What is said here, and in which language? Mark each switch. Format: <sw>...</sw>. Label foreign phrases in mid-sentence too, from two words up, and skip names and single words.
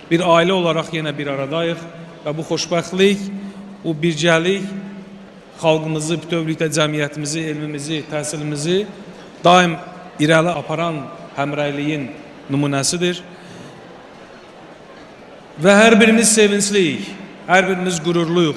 <tr>bir aile olarak yine</tr> <az>bir aradayıq ve bu xoşbəxtlik, bu bircəlik xalqımızı, bütövlükdə cəmiyyətimizi, elmimizi, təhsilimizi daim irəli aparan həmrəyliyin nümunəsidir. Və hər birimiz sevinçliyik, hər birimiz qürurluyuq.</az>